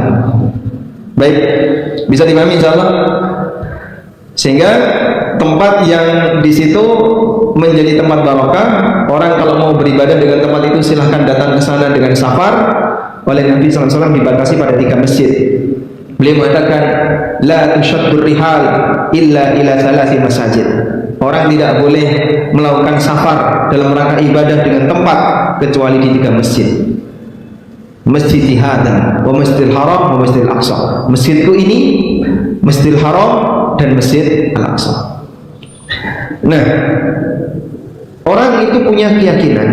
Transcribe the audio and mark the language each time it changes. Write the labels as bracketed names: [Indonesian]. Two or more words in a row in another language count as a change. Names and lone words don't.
[Indonesian] Baik, bisa dipahami [Arabic] إن شاء الله. [Indonesian] Sehingga tempat yang di situ menjadi tempat barokah. Orang kalau mau beribadah dengan tempat itu silahkan datang ke sana dengan safar. Oleh Nabi SAW dibatasi pada 3 masjid. Beliau mengatakan, [Arabic] لا تشد الرحال إلا إلى 3 مساجد. [Indonesian] Orang tidak boleh melakukan safar dalam rangka ibadah dengan tempat kecuali di 3 masjid. [Arabic] مسجد هذا والمسجد الحرام والمسجد الأقصى. [Indonesian] Masjidku ini, Masjidil Haram dan Masjid Al-Aqsa. [Arabic] Nah, orang itu punya keyakinan.